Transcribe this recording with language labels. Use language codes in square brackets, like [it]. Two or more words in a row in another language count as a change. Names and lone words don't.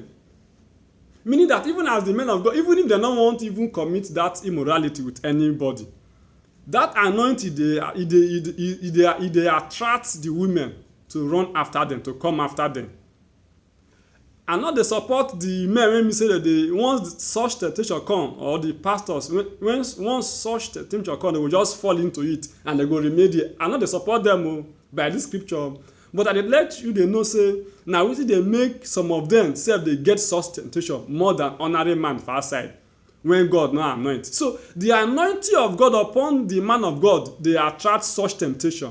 [pcm] Meaning that even as the men of God, even if they no want even commit that immorality with anybody, that anointing they attract the women to run after them, to come after them. And not dey support the men when me say that they once such temptation come, or the pastors when once such temptation come, they will just fall into it and they go remain there. And not dey support them by this scripture, but I dey let you dey know say na wetin dey make some of them sef dey get such temptation more than ordinary man for outside when God no anoint. So the anointing of God upon the man of God dey attract such temptation.